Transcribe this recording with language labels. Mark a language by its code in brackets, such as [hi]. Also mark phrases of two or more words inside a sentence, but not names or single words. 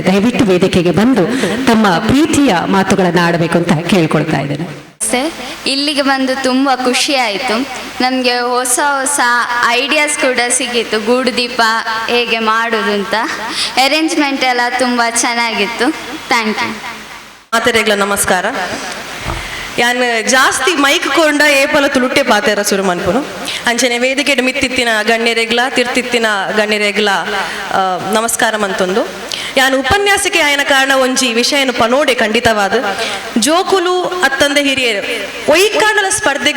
[kn] ದಯವಿಟ್ಟು ವೇದಿಕೆಗೆ ಬಂದು ತಮ್ಮ ಪ್ರೀತಿಯ ಮಾತುಗಳನ್ನ ಆಡಬೇಕು ಅಂತ ಕೇಳ್ಕೊಳ್ತಾ ಇದ್ದೇನೆ. ಇಲ್ಲಿಗೆ ಬಂದು ತುಂಬ ಖುಷಿ ಆಯಿತು. ನಮಗೆ ಹೊಸ ಹೊಸ ಐಡಿಯಾಸ್ ಕೂಡ ಸಿಕ್ಕಿತ್ತು, ಗೂಡುದೀಪ ಹೇಗೆ ಮಾಡೋದು ಅಂತ. ಅರೇಂಜ್ಮೆಂಟ್ ಎಲ್ಲ ತುಂಬ ಚೆನ್ನಾಗಿತ್ತು. [en] Thank you. [tcy] ಮಾತೆರೆಗ್ಲ ನಮಸ್ಕಾರ. ಯಾನ್ ಜಾಸ್ತಿ ಮೈಕ್ ಕೊಂಡ ಏಪಲ ತುಳುಟ್ಟೆ ಪಾತೆರ ಸುರು ಮನ್ಪುನು ಅಂಚನೆ ವೇದಿಕೆಡ್ ಮಿತ್ತಿತ್ತಿನ ಗಣ್ಯರೆಗ್ಲ ತಿರ್ತಿತ್ತಿನ ಗಣ್ಯರೆಗ್ಲ ನಮಸ್ಕಾರ ಮಂತೊಂದು. ಯಾನ್ ಉಪನ್ಯಾಸಕ್ಕೆ ಆಯನ ಕಾರಣ ಒಂಜಿ ವಿಷಯನು ಪನೋಡೆ ಖಂಡಿತವಾದ ಜೋಕುಲು ಅತ್ತಂದೆ ಹಿರಿಯರು ಒಯ್ಕಾಂಡಲ ಸ್ಪರ್ಧೆಗೆ